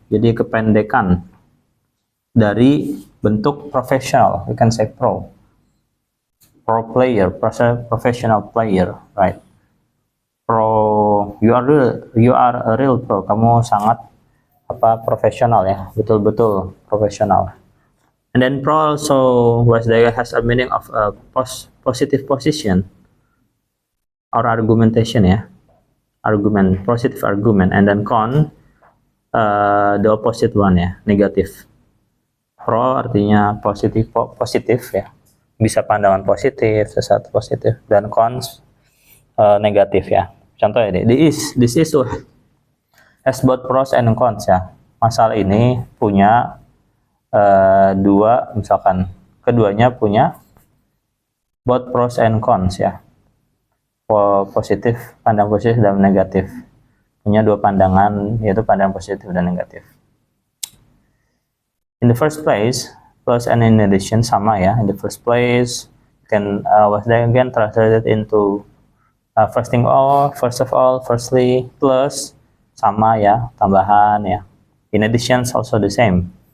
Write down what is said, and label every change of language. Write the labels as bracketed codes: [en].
[id] Jadi kependekan dari bentuk professional. [en] We can say pro player, professional player, right? Pro, you are a real pro. [id] Kamu sangat profesional ya, betul-betul profesional. [en] And then pro also has a meaning of a positive position or argumentation ya, positive argument. And then con, the opposite one ya, negatif. [id] Pro artinya positif ya, bisa pandangan positif, sesuatu positif. Dan cons negatif ya. Contohnya [en] this issue has both pros and cons ya. [id] Masalah ini punya dua, misalkan keduanya punya [en] both pros and cons [id] ya. Positif, pandang positif dan negatif. Punya dua pandangan, yaitu pandang positif dan negatif. [en] In the first place, plus and in addition [id] sama ya. [en] In the first place, you can again translate it into first of all, firstly, plus [id] sama ya, tambahan ya. [en] In addition, also the same.